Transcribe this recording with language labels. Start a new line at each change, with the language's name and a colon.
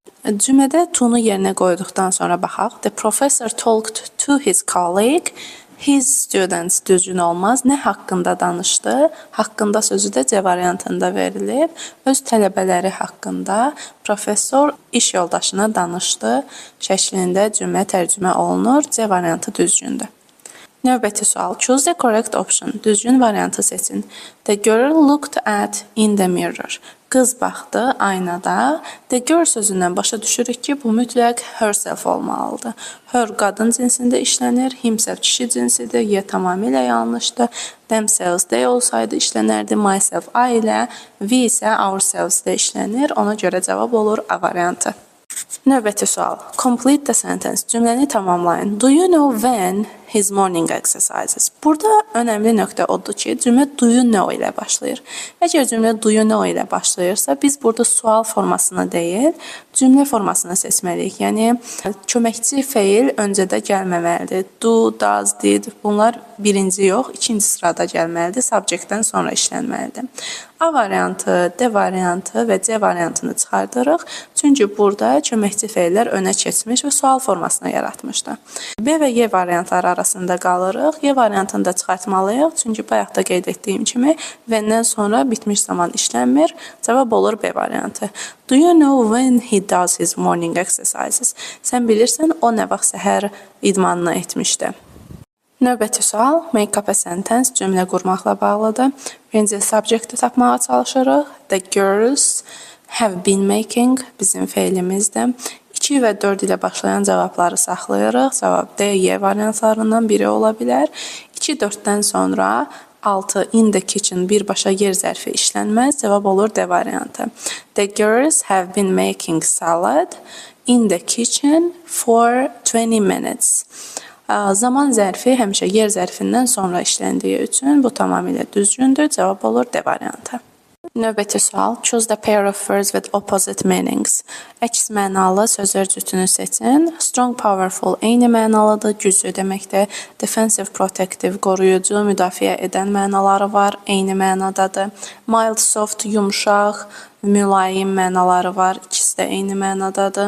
Azerbaijani: Cümlədə to-nu yerinə qoyduqdan sonra baxaq.
English: The professor talked to his colleague, his students
Azerbaijani: düzgün olmaz. Nə haqqında danışdı? Haqqında sözü də C variantında verilib. Öz tələbələri haqqında professor iş yoldaşına danışdı şəklində cümlə tərcümə olunur. C variantı düzgündür. Növbəti sual.
English: Choose the correct option.
Azerbaijani: Düzgün variantı seçin.
English: The girl looked at in the mirror.
Azerbaijani: Qız baxdı aynada. The girl sözündən başa düşürük ki, bu mütləq herself olmalıdır. Her qadın cinsində işlənir, himself kişi cinsidir, Y tamamilə yanlışdır. Themselves they olsaydı işlənərdi, myself I ilə, we isə ourselves-də işlənir. Ona görə cavab olur A variantı. Növbəti sual.
English: Complete the sentence.
Azerbaijani: Cümləni tamamlayın.
English: Do you know when his morning exercises?
Azerbaijani: Burada önəmli nöqtə odur ki, cümlə do you know ilə başlayır. Əgər cümlə do you know ilə başlayırsa, biz burada sual formasını deyil, cümlə formasını seçməliyik. Yəni, köməkçi feil öncədə gəlməməlidir. Do, does, did, bunlar birinci yox, ikinci sırada gəlməlidir. Subjectdən sonra işlənməlidir. A variantı, D variantı və C variantını çıxardırıq. Çünki burada köməkçi feillər önə keçmiş və sual formasını yaratmışdı. B və Y variantları arasında qalırıq. Y variantını da çıxartmalıyıq. Çünki bayaq da qeyd etdiyim kimi və-dən sonra bitmiş zaman işlənmir. Cavab olur B variantı.
English: Do you know when he does his morning exercises?
Azerbaijani: Sən bilirsən o nə vaxt səhər idmanını etmişdi. Növbəti sual,
English: make up a sentence
Azerbaijani: cümlə qurmaqla bağlıdır. Birinci subjecti tapmağa çalışırıq.
English: The girls have been making
Azerbaijani: bizim feilimizdir. 2 və 4 ilə başlayan cavabları saxlayırıq. Cavab D, Y variantlarından biri ola bilər. 2-4-dən sonra 6 in the kitchen birbaşa yer zərfi işlənməz. Cavab olur D variantı.
English: The girls have been making salad in the kitchen for 20 minutes.
Azerbaijani: Zaman zərfi həmişə yer zərfindən sonra işləndiyi üçün bu tamamilə düzgündür. Cavab olur D variantı. Növbəti sual.
English: Choose the pair of words with opposite meanings.
Azerbaijani: Əks mənalı sözlər cütünü seçin. Strong, powerful eyni mənalıdır, güclü deməkdir. Defensive, protective, qoruyucu, müdafiə edən mənaları var, eyni mənadadır. Mild, soft, yumşaq, mülayim mənaları var, ikisi də eyni mənadadır.